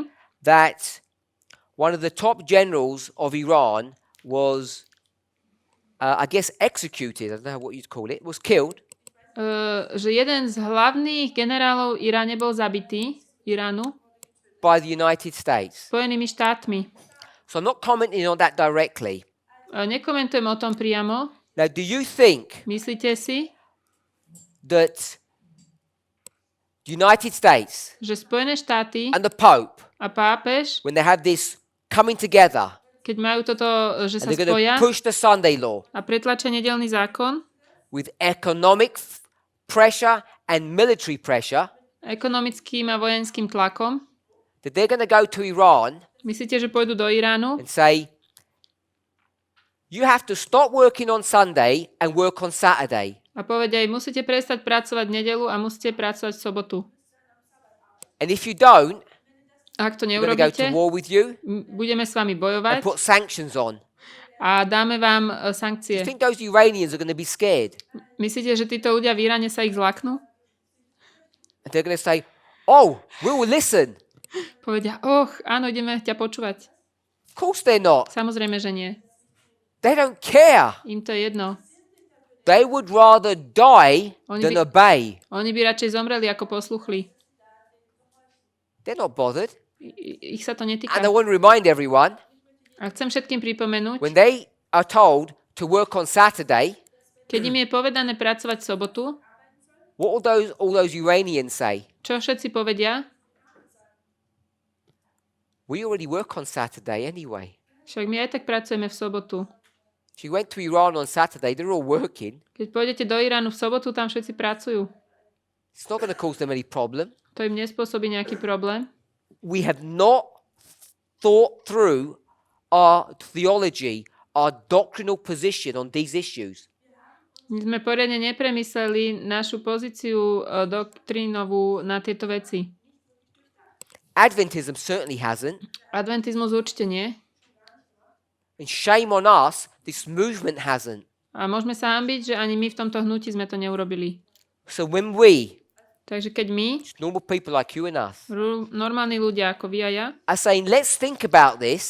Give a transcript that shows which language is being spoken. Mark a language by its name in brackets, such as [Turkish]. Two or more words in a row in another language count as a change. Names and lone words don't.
[English] that one of the top generals of Iran was, I guess, executed. I don't know what you'd call it. Was killed [Slovak] že jeden z hlavných generálov Iráne bol zabitý, Iránu, [English] by the United States. [Slovak] Spojenými štátmi. [English] So I'm not commenting on that directly. [Slovak] Nekomentujem o tom priamo. [English] Now, do you think [Slovak] Myslíte si, [English] that the United States [Slovak] že Spojené štáty [English] and the Pope, [Slovak] a pápež, [English] when they have this coming together, [Slovak] keď majú toto, že [English] and [Slovak] sa [English] they're going [Slovak] spoja [English] to push the Sunday law [Slovak] a pretlačia nedeľný zákon, [English] with economic pressure and military pressure, [Slovak] ekonomickým a vojenským tlakom, [English] that they're going to go to Iran [Slovak] myslíte, že pôjdu do Iránu [English] and say, you have to stop working on Sunday and work on Saturday. [Slovak] a povedia im, musíte prestať pracovať v nedeľu a musíte pracovať v sobotu. [English] And if you don't, [Slovak] A ak to [English] we're going to go to [Slovak] neurobíte, [English] war with you [Slovak] budeme s vami [English] and [Slovak] bojovať [English] put sanctions on. [Slovak] a dáme vám [English] Do you [Slovak] sankcie. [English] think those Iranians are going to be scared? [Slovak] Myslíte, že títo ľudia v Iráne sa ich zlaknú? [English] And they're going to say, oh, we will listen. [Slovak] Povedia, áno, ideme ťa počúvať. [English] Of course they're not. [Slovak] Samozrejme, že nie. [English] They don't care. [Slovak] Im to je jedno. [English] They would rather die [Slovak] Oni [English] than [Slovak] by- [English] obey. [Slovak] Oni by radšej zomreli, ako posluchli. [English] They're not bothered. [Slovak] Ich sa to netýka. [English] And I want to remind everyone, [Slovak] A chcem všetkým pripomenúť, [English] when they are told to work on Saturday, [Slovak] keď im je povedané pracovať v sobotu, [English] what will all those Iranians say? [Slovak] čo všetci povedia? [English] We already work on Saturday anyway. [Slovak] Však my aj tak pracujeme v sobotu. [English] If you went to Iran on Saturday, they're all working. [Slovak] Keď pôjdete do Iránu v sobotu, tam všetci pracujú. [English] It's not going to cause them any problem. [Slovak] To im nespôsobí nejaký problém. [English] We have not thought through our theology, our doctrinal position on these issues. [Slovak] My sme poriadne nepremysleli našu pozíciu doktrínovú na tieto veci. [English] Adventism certainly hasn't. [Slovak] Adventizmus určite nie. [English] And shame on us, this movement hasn't. [Slovak] A môžeme sa hanbiť, že ani my v tomto hnutí sme to neurobili. [English] So when we, [Slovak] Takže keď my, [English] just normal people like you and us, [Slovak] normálni ľudia ako vy a ja, [English] are saying, let's think about this,